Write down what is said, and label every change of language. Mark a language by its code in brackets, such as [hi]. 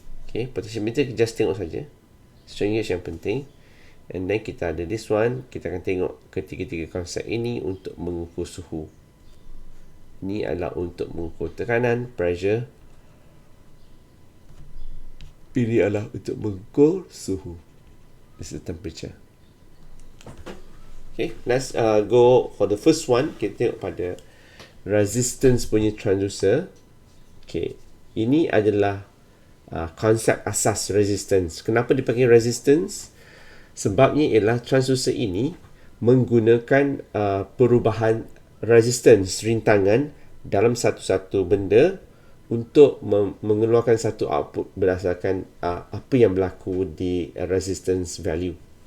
[ms] Okay, potentiometer kita just tengok saja. Strain gauge yang penting. [en] And then [ms] kita ada [en] this one. [ms] Kita akan tengok ketiga-tiga konsep ini untuk mengukur suhu. Ini adalah untuk mengukur tekanan, pressure. Ini adalah untuk mengukur suhu. [en] This is the temperature. Okay, let's go for the first one. [ms] Kita tengok pada resistance punya transducer. Okay, ini adalah konsep asas resistance. Kenapa dipanggil resistance? Sebabnya ialah transducer ini menggunakan perubahan resistance, rintangan dalam satu-satu benda untuk mengeluarkan satu output berdasarkan apa yang berlaku di resistance value.